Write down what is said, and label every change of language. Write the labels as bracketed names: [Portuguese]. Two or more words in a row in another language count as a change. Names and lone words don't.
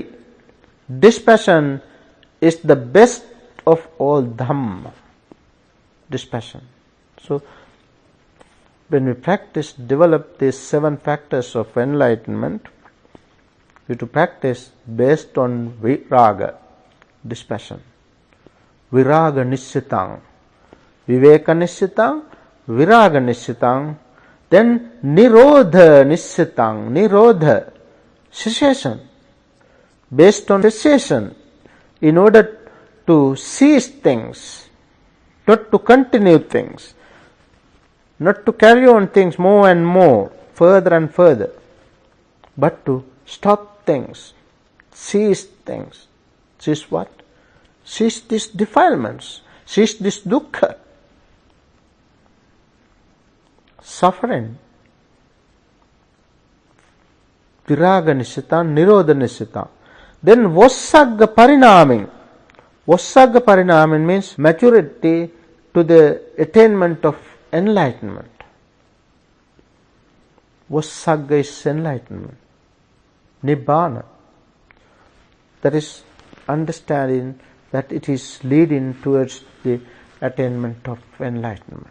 [English] Dispassion is the best of all Dhamma. Dispassion. So, when we develop these 7 factors of enlightenment, we have to practice based on viraga, dispassion. [Pali] Viraga nissitang. Viveka nissitang, viraga nissitang. Then nirodha nissitang. Nirodha, [English] cessation. Based on cessation, in order to cease things, not to continue things, not to carry on things more and more, further and further. but to stop things, cease things. Cease what? Cease these defilements, cease this dukkha, suffering. [Pali] Viraga nisita, nirodha nisita. Then Vossagga parinaming. Vossagga parinaming [English] means maturity to the attainment of enlightenment. Vossagga is enlightenment. Nibbana. That is understanding that it is leading towards the attainment of enlightenment.